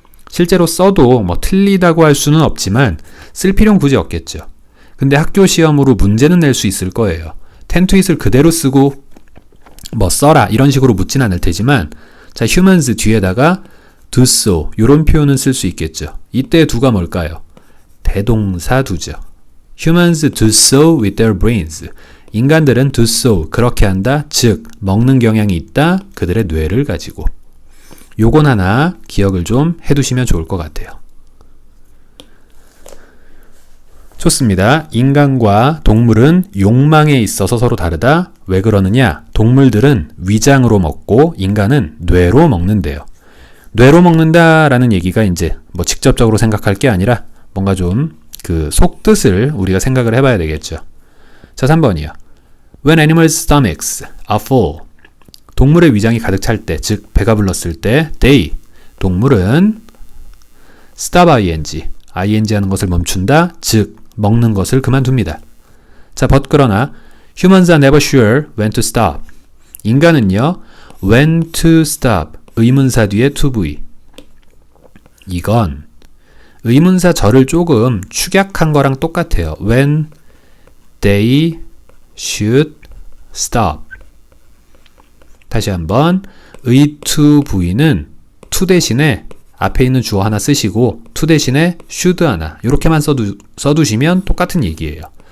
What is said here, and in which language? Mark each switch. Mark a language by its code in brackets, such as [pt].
[ko] 실제로 써도 뭐 틀리다고 할 수는 없지만 쓸 필요는 굳이 없겠죠. 근데 학교 시험으로 문제는 낼 수 있을 거예요. [en] tend to eat [ko] 을 그대로 쓰고 뭐 써라 이런 식으로 묻진 않을 테지만 자, humans 뒤에다가 [en] do so [ko] 이런 표현은 쓸 수 있겠죠. 이때 do가 뭘까요? 대동사 do죠. [en] humans do so with their brains. [ko] 인간들은 [en] do so [ko] 그렇게 한다. 즉 먹는 경향이 있다. 그들의 뇌를 가지고. 요건 하나 기억을 좀 해두시면 좋을 것 같아요. 좋습니다. 인간과 동물은 욕망에 있어서 서로 다르다. 왜 그러느냐? 동물들은 위장으로 먹고 인간은 뇌로 먹는데요. 뇌로 먹는다라는 얘기가 이제 뭐 직접적으로 생각할 게 아니라 뭔가 좀 그 속뜻을 우리가 생각을 해봐야 되겠죠. 자, 3번이요. [en] When animals' stomachs are full. [ko] 동물의 위장이 가득 찰 때, 즉 배가 불렀을 때, they, 동물은 [en] stop ing, [ko] ing 하는 것을 멈춘다, 즉 먹는 것을 그만둡니다. [en] 자, but [ko] 그러나 [en] humans are never sure when to stop. [ko] 인간은요, [en] when to stop, [ko] 의문사 뒤에 [en] to be. [ko] 이건 의문사 절을 조금 축약한 거랑 똑같아요. [en] When they should stop. [ko] 다시 한번 의 [en] to be [ko] 는 to 대신에 앞에 있는 주어 하나 쓰시고 to 대신에 should 하나 이렇게만 써두시면 똑같은 얘기예요.